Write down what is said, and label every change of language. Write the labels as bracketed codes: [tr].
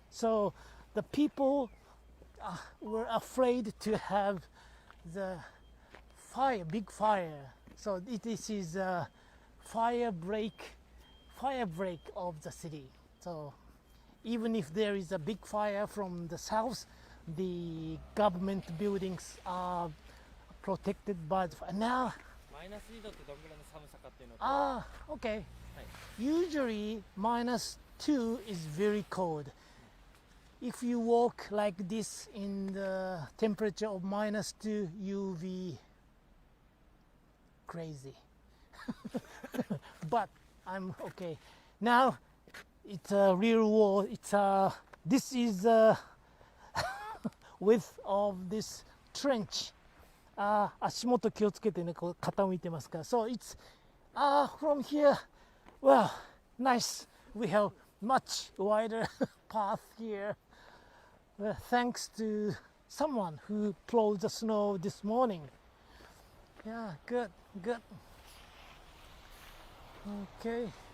[en] So the people were afraid to have the big fire. So this is a fire break of the city. So even if there is a big fire from the south, the government buildings are protected by the fire. Now, [ja] マイナス2度ってどんぐらいの寒さかっていうのと、 [en] okay. [ja] はい、 [en] Usually -2 is very cold. If you walk like this in the temperature of -2, you'll be crazy. But I'm okay. Now it's a real war. This is width of this trench. [ja] 足元気をつけてね、こう傾いてますから。 [en] So it's from here. Well, nice. We have much wider path here. Thanks to someone who plowed the snow this morning. Yeah, good. Okay.